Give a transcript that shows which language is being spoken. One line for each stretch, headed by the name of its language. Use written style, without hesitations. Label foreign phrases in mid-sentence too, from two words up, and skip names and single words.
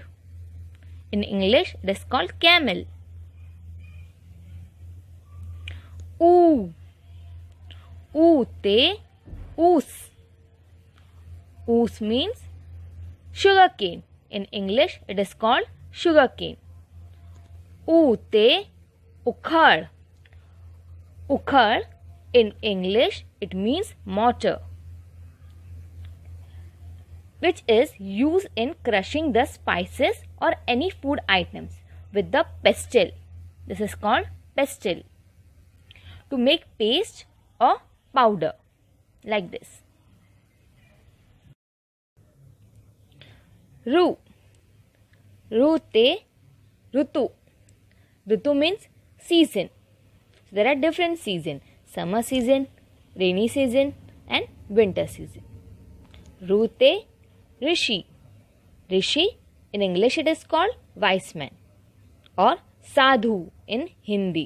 English: In English, it is called camel.
Marathi: ते ऊस.
English: Oos means sugarcane. In English, it is called sugarcane.
Marathi: ते उखळ. Ukhad,
English: in English, it means mortar, which is used in crushing the spices or any food items with the pestle. This is called pestle. To make paste or powder like this.
Marathi: ऋ ते ऋतू.
English: Rutu means season. So there are different seasons: summer season, rainy season, and winter season.
Marathi: ऋ ते ऋषी.
English: Rishi, in English it is called wise man or sadhu in Hindi.